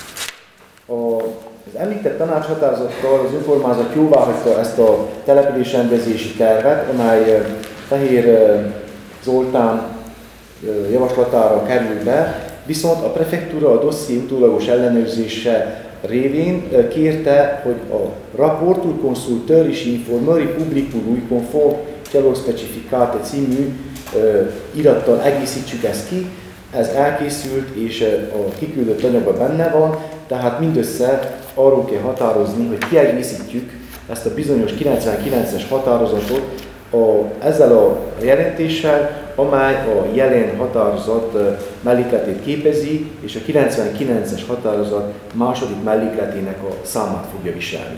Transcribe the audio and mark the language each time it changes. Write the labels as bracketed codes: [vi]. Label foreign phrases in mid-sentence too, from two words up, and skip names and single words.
[hu] Az említett tanácshatározattal az önkormányzat jóváhagyta ezt a településrendezési tervet, amely Fehér Zoltán javaslatára kerül be, viszont a prefektúra a dosszié utólagos ellenőrzése révén kérte, hogy a [ro] Rapport ul consultării și informării publicului conform celor specificate [hu] című irattal egészítsük ezt ki. Ez elkészült és a kiküldött anyagban benne van, tehát mindössze arról kell határozni, hogy kiegészítjük ezt a bizonyos 99-es határozatot ezzel a jelentéssel, amely a jelen határozat mellékletét képezi, és a 99-es határozat második mellékletének a számát fogja viselni.